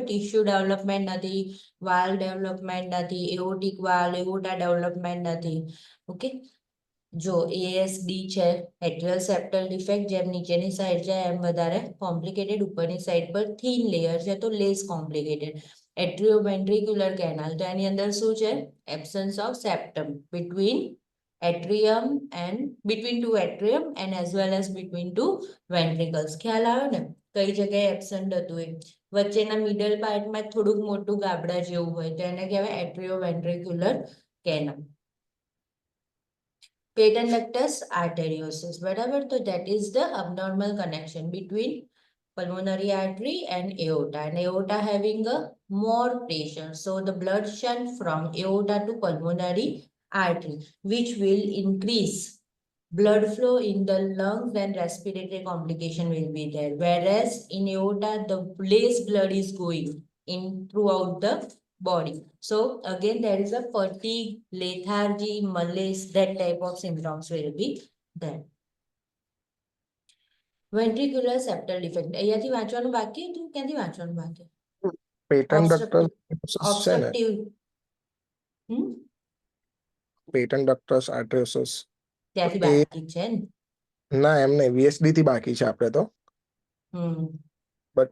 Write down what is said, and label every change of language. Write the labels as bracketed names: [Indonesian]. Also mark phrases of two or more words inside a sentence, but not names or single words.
[English] tissue development [Gujarati] નથી, [English] wall development [Gujarati] નથી, [English] aortic wall, aorta development [Gujarati] નથી. ઓકે, જો એએસડી છે, [English] atrial septal defect, [Gujarati] જેમ નીચેની સાઈડ જાય એમ વધારે કોમ્પ્લિકેટેડ, ઉપરની સાઈડ પર [English] thin layer [Gujarati] છે તો [English] less complicated. atrioventricular canal, [Gujarati] તો એની અંદર શું છે? [English] absence of septum between atrium and between two atrium and as well as between two ventricles. [Gujarati] ખ્યાલ આવ્યો ને કઈ જગ્યાએ એબ્સન્ટ હતું એ? વચ્ચેના [English] middle part [Gujarati] થોડુંક મોટું ગાબડા જેવું હોય તો એને કહેવાય [English] atrioventricular canal. Patent ductus arteriosus, [Gujarati] બરાબર. [English] તો that is the abnormal connection between pulmonary artery and aorta, and aorta having a more pressure, so the blood shunt from aorta to pulmonary artery, which will increase blood flow in the lungs and respiratory complication will be there, whereas in aorta the less blood is going in throughout the body. So again there is a fatigue, lethargy, malaise, that type of symptoms will be there. Ventricular septal defect, [Gujarati] અહીંયાથી વાંચવાનું બાકી હતું? ક્યાંથી વાંચવાનું બાકી? [English] patent ductus [Gujarati] છે ને, [English] obstructive patent ductus arteriosus [Gujarati] ત્યાંથી એ બાકી છે ને? ના એમ નહીં, વીએસડી થી બાકી છે આપણે તો. બટ